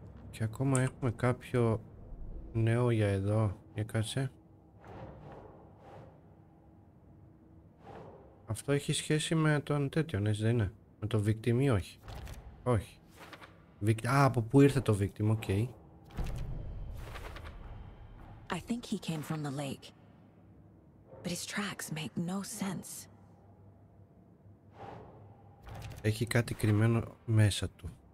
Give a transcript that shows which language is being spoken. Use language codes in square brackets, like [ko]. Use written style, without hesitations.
[el] Και ακόμα έχουμε κάποιο Νέο για εδώ. Για κάτσε. Αυτό έχει σχέση με τον τέτοιον, έτσι δεν είναι? Με το victim ή όχι? Όχι. Α, από πού ήρθε το victim, οκ. [en] I think he came from the lake. But his tracks make no sense. [el] Έχει κάτι κρυμμένο μέσα του.